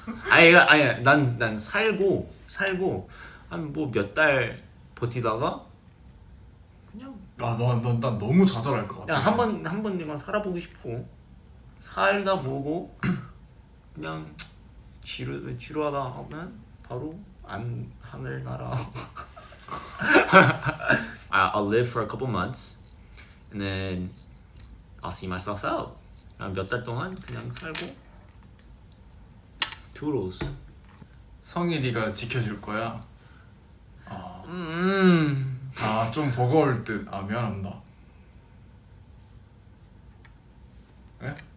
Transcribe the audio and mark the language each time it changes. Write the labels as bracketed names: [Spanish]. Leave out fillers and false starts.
[Korean] 아니 난 살고 한 뭐 몇 달 버티다가 그냥 난 너무 좌절할 것 같아. 그냥 한 번 내가 살아보고 싶고 살다 보고 그냥 지루하다 하면 바로 안 하늘나라. [English] I'll live for a couple months and then I'll see myself out. [Korean] 몇 달 동안 그냥 살고 toodles. 성일이가 지켜줄 거야. 음. 좀 버거울 듯. 미안합니다. 에?